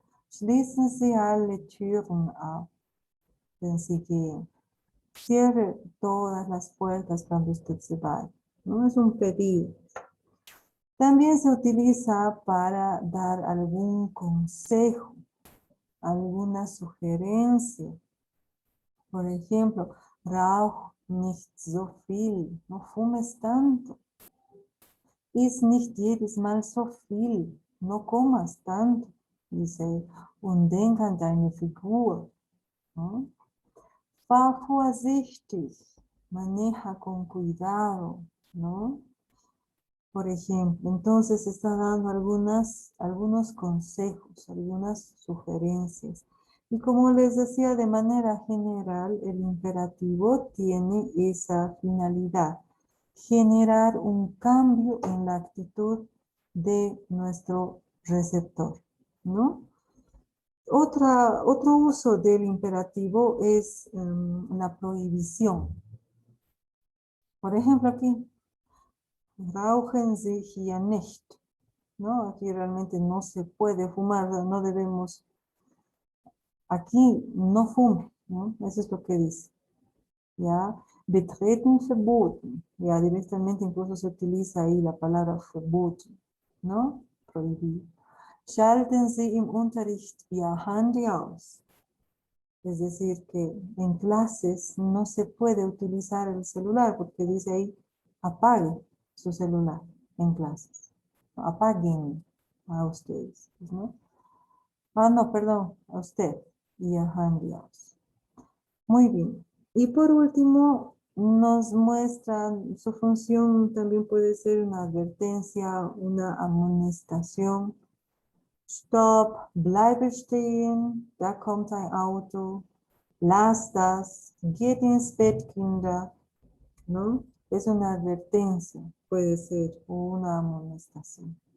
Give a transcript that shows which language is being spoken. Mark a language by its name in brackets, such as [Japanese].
[German] Schließen Sie alle Türen ab, wenn Sie gehen. [Spanish] Cierre todas las puertas cuando usted se vaya, ¿no? Es un pedido. También se utiliza para dar algún consejo, alguna sugerencia. Por ejemplo, [German] rauch nicht so viel, [Spanish] no fumes tanto. [German] Iss nicht jedes Mal so viel, [Spanish] no comas tanto, dice, [German] und denk an deine Figur, ¿no? Fahr vorsichtig, [Spanish] maneja con cuidado, ¿no? Por ejemplo, entonces está dando algunos consejos, algunas sugerencias. Y como les decía, de manera general, el imperativo tiene esa finalidad, generar un cambio en la actitud de nuestro receptor, ¿no? Otro uso del imperativo es la prohibición. Por ejemplo, aquí, [German] rauchen Sie hier nicht, [Spanish] ¿no? Aquí realmente no se puede fumar, no debemos, aquí no fume, ¿no? Eso es lo que dice, ¿ya? [German] Betreten verboten, [Spanish] ya directamente incluso se utiliza ahí la palabra verboten, ¿no? Prohibido. [German] Schalten Sie im Unterricht Ihr Handy aus. [Spanish] Es decir, que en clases no se puede utilizar el celular porque dice ahí, apague su celular en clases. Apaguen a ustedes, ¿no? Ah, no, perdón, a usted y a enviados. Muy bien. Y por último, nos muestra su función, también puede ser una advertencia, una amonestación. [German] Stopp, bleibe stehen, da kommt ein Auto, lass das, geht ins Bett, Kinder, ¿no? [Spanish] Es una advertencia, puede ser, o una amonestación.